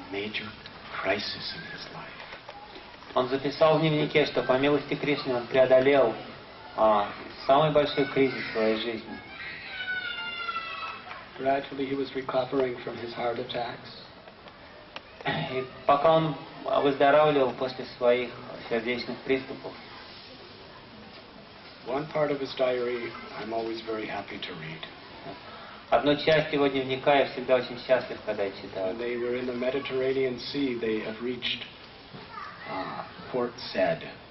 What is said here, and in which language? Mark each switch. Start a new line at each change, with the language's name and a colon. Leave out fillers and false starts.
English: major crisis in his life.
Russian: Он записал в дневнике, что по милости Кришны он преодолел самый большой кризис в своей жизни.
English: Gradually he was recovering from his heart attacks.
Russian: И пока он выздоравливал после своих сердечных приступов,
English: one part of his diary I'm always very happy to read.
Russian: Одну часть его дневника я всегда очень счастлив, когда я читаю.
English: When they were in the Mediterranean Sea, they have reached Port Said.